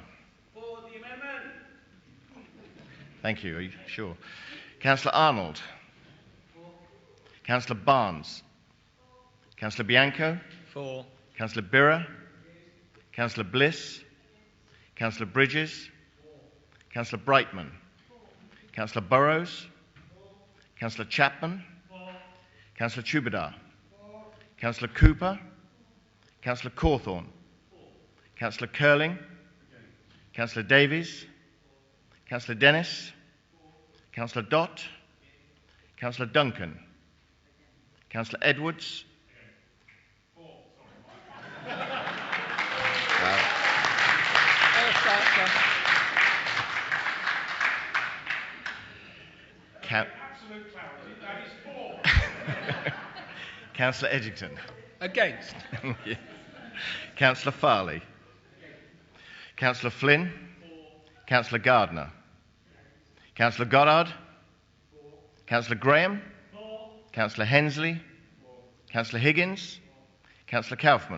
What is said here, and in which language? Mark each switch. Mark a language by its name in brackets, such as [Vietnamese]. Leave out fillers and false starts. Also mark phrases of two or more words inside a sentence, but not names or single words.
[English] For the amendment. Thank you. Are you sure? Councillor Arnold. Councillor Barnes. Councillor Bianco. For. Councillor Birra. Councillor Bliss. Councillor Bridges. Councillor Brightman. Councillor Burrows. Councillor Chapman. Councillor Chubadar. Councillor Cooper. Councillor Cawthorne. Councillor Curling. Councillor Davies. Councillor Dennis. Councillor Dott. Councillor Duncan. Councillor Edwards. Absolute clarity, that is for. Councillor Edgington. Against. Yeah. Councillor Farley. Councillor Flynn. Councillor Gardner. Councillor Goddard. Councillor Graham. Councillor Hensley. Councillor Higgins. Councillor Kaufman.